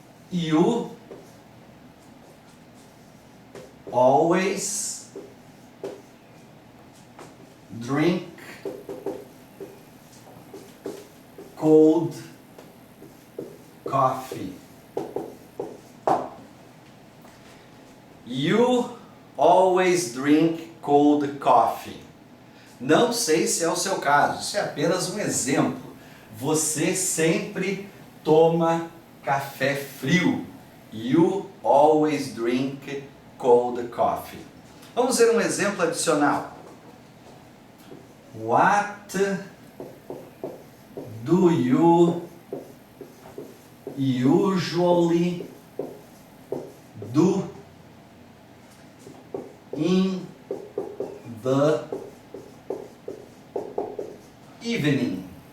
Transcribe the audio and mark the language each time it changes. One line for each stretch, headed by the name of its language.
English: You always drink cold coffee. You always drink cold coffee.
Portuguese: Não sei se é o seu caso, isso é apenas um exemplo. Você sempre toma café frio.
English: You always drink cold coffee.
Portuguese: Vamos ver um exemplo adicional.
English: What do you usually do in the evening?